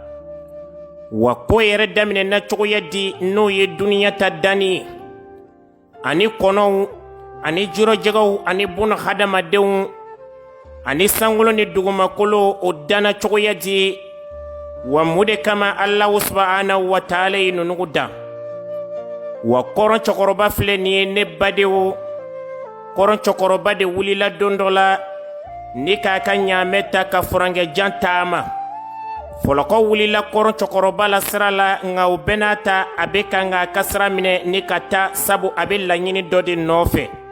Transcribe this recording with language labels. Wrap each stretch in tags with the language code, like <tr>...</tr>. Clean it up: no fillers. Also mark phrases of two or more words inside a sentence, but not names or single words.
<bm>Wa ko yɛrɛ daminɛ na cogoya di n'o ye duniya ta danni ani kɔnɔw ani jirɔjɛgɛw ani buna hadamadenw ani sankolo ni dugumakolo o danna cogoya di. Wa mun de kama</bm> <ar>الله سبحانه وتعالى</ar> <bm>ye nunugu dan. Wa kɔrɔn cɛkɔrɔba filɛ nin ye ne badenw. Kɔrɔn cɛkɔrɔba de wulila don dɔ la ni k'a ka ɲaamɛ ta ka furankɛjan taama. Fɔlɔkɔ wulila kɔrɔn cɛkɔrɔba la sira la nka o bɛɛ n'a ta a bɛ kan k'a ka sira minɛ ni ka taa sabu a bɛ laɲini dɔ de nɔfɛ.</bm>